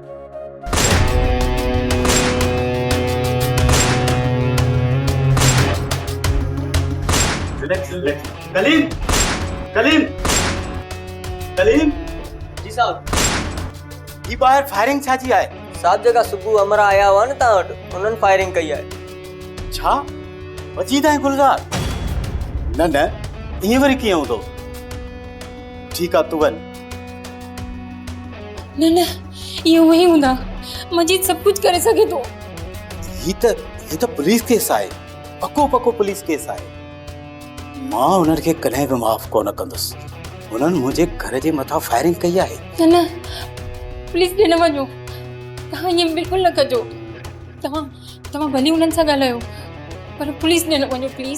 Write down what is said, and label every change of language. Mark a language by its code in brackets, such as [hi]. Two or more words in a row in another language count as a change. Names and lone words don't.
[sd] कलीम, कलीम, कलीम जी साहब, ही ॿाहिरि फायरिंग छा जी आहे? साहब जगह सुबह अमरा आया हुआ न तव्हां वटि, उन्हनि फायरिंग कई आहे। छा मजीद आहे गुलज़ार? न न ईअं वरी कीअं हूंदो? ठीकु आहे तूं वञ। [hi] न न ये वही हूंदा। मजीद सब कुछ करे सके तो। [sd] ही त पुलिस केस आहे, पको पको पुलिस केस आहे। मां उन्हनि खे कॾहिं बि माफ़ कोन कंदुसि। उन्हनि मुंहिंजे घर जे मथां फायरिंग कई आहे। न न प्लीज ॾे न वञो। तव्हां ईअं बिल्कुलु न कजो। तव्हां भली उन्हनि सां ॻाल्हायो पर पुलिस ॾे न वञो प्लीज़।